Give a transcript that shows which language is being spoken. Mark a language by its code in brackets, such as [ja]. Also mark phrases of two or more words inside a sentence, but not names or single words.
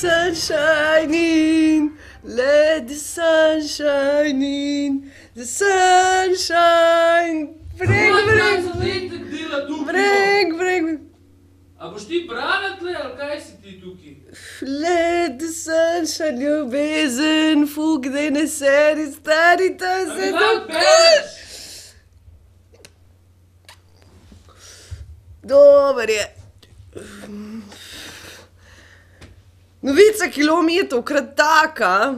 [en] sun shine in, let the sun shine in, the sunshine. Breng. [sl] A boš ti brala tle, ali kaj si ti tukaj? [en] Let the sunshine, [sl] ljubezen, fuk, dej ne seri, stari, to je se dokaj. Dober je. Novica, ki lomi je tokrat taka.